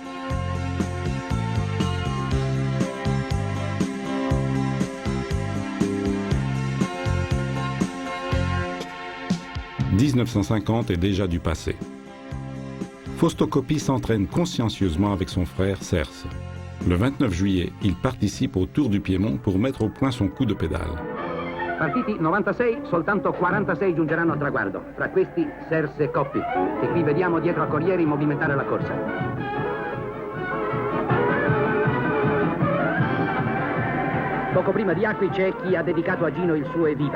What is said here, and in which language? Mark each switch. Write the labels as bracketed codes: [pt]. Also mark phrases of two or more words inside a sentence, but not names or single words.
[fr] « 1950 est déjà du passé. Fausto Coppi s'entraîne consciencieusement avec son frère Serse. Le 29 juillet, il participe au Tour du Piémont pour mettre au point son coup de pédale. [it] Partiti 96, soltanto 46 giungeranno al traguardo. Tra questi Serse e Coppi, che qui vediamo dietro a Corrieri movimentare la corsa. Poco prima di Acqui c'è chi ha dedicato a Gino il suo evviva.